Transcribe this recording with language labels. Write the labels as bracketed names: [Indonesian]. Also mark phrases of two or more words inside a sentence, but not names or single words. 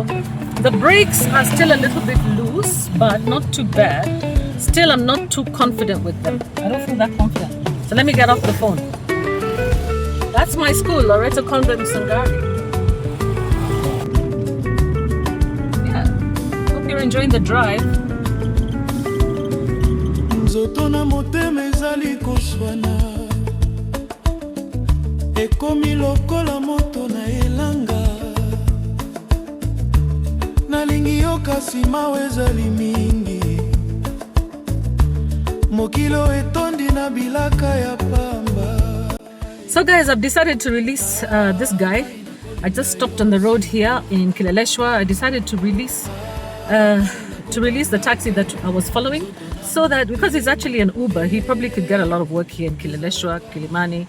[English] The brakes are still a little bit loose, but not too bad. Still, I'm not too confident with them. I don't feel that confident. So let me get off the phone. That's my school, Loreto Convent Sangari. Yeah, hope you're enjoying the drive. [Lingala] Ekomi lokola moto na elanga nalingi yo kasi mawe ezali mingi mokilo etondi na bilaka ya pamba. [English] So guys, I've decided to release this guy. I just stopped on the road here in Kileleshwa. I decided to release the taxi that I was following, so that because he's actually an Uber, he probably could get a lot of work here in Kileleshwa, Kilimani.